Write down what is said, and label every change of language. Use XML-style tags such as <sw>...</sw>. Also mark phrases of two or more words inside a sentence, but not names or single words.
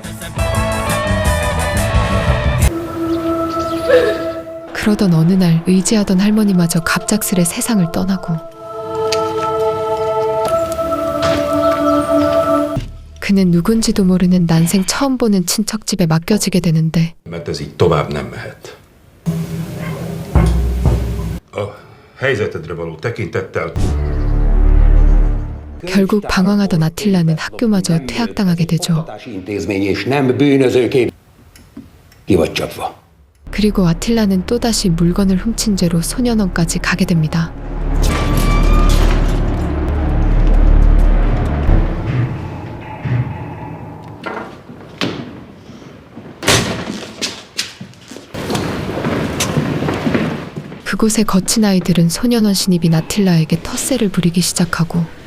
<ko>그러던 어느 날 의지하던 할머니마저 갑작스레 세상을 떠나고, 그는 누군지도 모르는 난생 처음 보는 친척 집에 맡겨지게 되는데,</ko> <hu>Mert ez így tovább nem mehet. A helyzetedre való tekintettel</hu> <ko>결국 방황하던 아틸라는 학교마저 퇴학당하게 되죠. 그리고 아틸라는 또다시 물건을 훔친 죄로 소년원까지 가게 됩니다. 그곳의 거친 아이들은 소년원 신입인 아틸라에게 텃세를 부리기 시작하고,</ko>